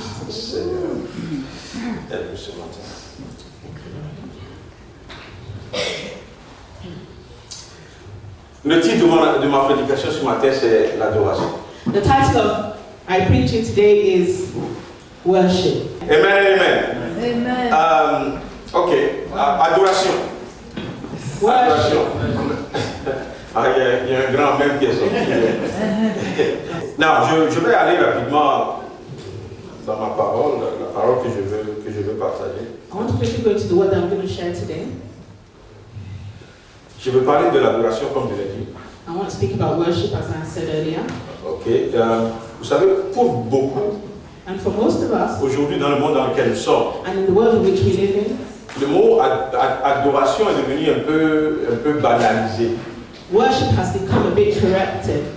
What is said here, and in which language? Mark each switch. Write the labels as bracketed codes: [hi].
[fr] Seigneur, aide-nous ce matin. Le titre de ma prédication ce matin, c'est l'adoration. [en] The title of my preaching today is worship. [fr] Amen, amen. Ok, adoration. Adoration. Il y a un grand même qui est sorti. Non, je vais aller rapidement dans ma parole, la parole que je veux partager. [en] I want to quickly go to the word that I'm going to share today. [fr] Je veux parler de l'adoration comme je l'ai dit. [en] I want to speak about worship as I said earlier. Ok. [fr] Vous savez, pour beaucoup, [en] and for most of us, [fr] aujourd'hui dans le monde dans lequel nous sommes, [en] and in the world in which we live in, [fr] le mot adoration est devenu un peu banalisé. [en] Worship has become a bit corrected.